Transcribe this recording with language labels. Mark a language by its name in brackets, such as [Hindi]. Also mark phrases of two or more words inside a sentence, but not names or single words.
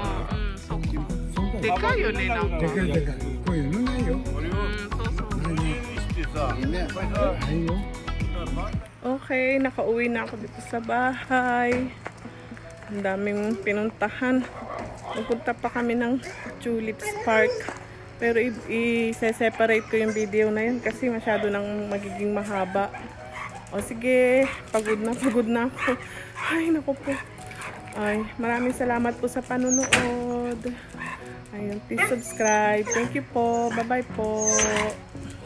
[Japanese] でかいよね、なんか。でかいでかい。こういうのないよ。ないよ。 [Filipino] Okay, nakauwi na ako dito sa bahay. Ang daming pinuntahan. Nagpunta pa kami ng Tulips Park. Pero i-separate ko yung video na yun kasi masyado nang magiging mahaba. O sige, pagod na ako. Ay, naku po. Ay, maraming salamat po sa panunood. Ayun, [English] please subscribe. Thank you po. [Filipino] Bye-bye po.